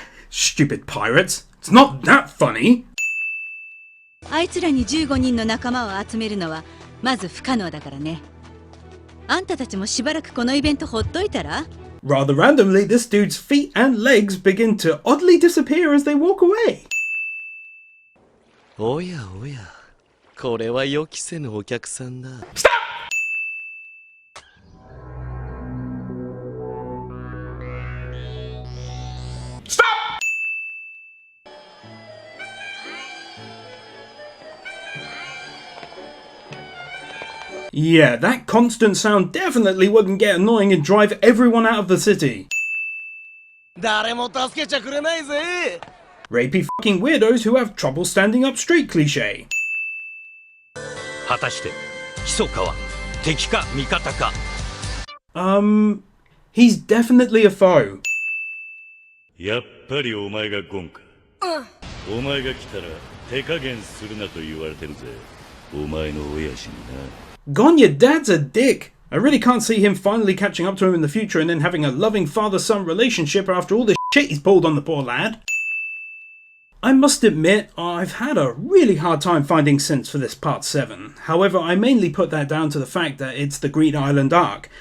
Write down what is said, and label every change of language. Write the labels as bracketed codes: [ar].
[en] Stupid pirates. It's not that funny. [ja] あいつらに15人の仲間を集めるのはまず不可能だからね。あんたたちもしばらくこのイベントほっといたら？ [en] Rather randomly, this dude's feet and legs begin to oddly disappear as they walk away. [ja] おやおや、これは予期せぬお客さんだ。 [en] Yeah, that constant sound definitely wouldn't get annoying and drive everyone out of the city. [ja] 誰も助けちゃくれないぜ。 [en] Rapey fucking weirdos who have trouble standing up straight cliché. [ja] 果たして密かは敵か味方か。 [en] He's definitely a foe. [ja] やっぱりお前がゴンか。お前が来たら手加減するなと言われてるぜ。お前の親父にな。 [en] Gon, your dad's a dick. I really can't see him finally catching up to him in the future and then having a loving father-son relationship after all the shit he's pulled on the poor lad. I must admit, I've had a really hard time finding synths for this part 7. However, I mainly put that down to the fact that it's the Green Island arc.